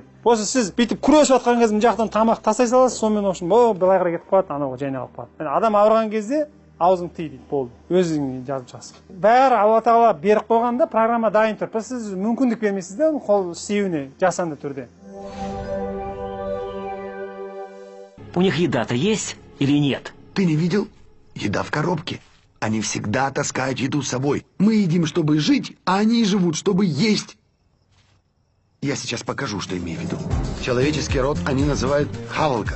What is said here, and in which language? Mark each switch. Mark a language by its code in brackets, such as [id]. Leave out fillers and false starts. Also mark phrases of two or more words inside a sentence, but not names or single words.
[kk] Осы сіз бүйтіп күресіп жатқан кезде мына жақтан тамақ тастай саласыз, сонымен общем, былай қарай кетіп қалады, анауға жайнап қалады. Адам ауырған кезде аузың тый дейді, болды. Өзің жазып шығасың. Бәрі Алла Тағала беріп қойғанда программа дайын тұр. Сіз мүмкіндік бермейсіз де қол істеуіне жасанды түрде. [ru] У них еда-то есть или нет? Ты не видел? Еда в коробке. Они всегда таскают еду с собой. Мы едим, чтобы жить, а они живут, чтобы есть. Я сейчас покажу, что имею в виду. Человеческий род они называют хавалка.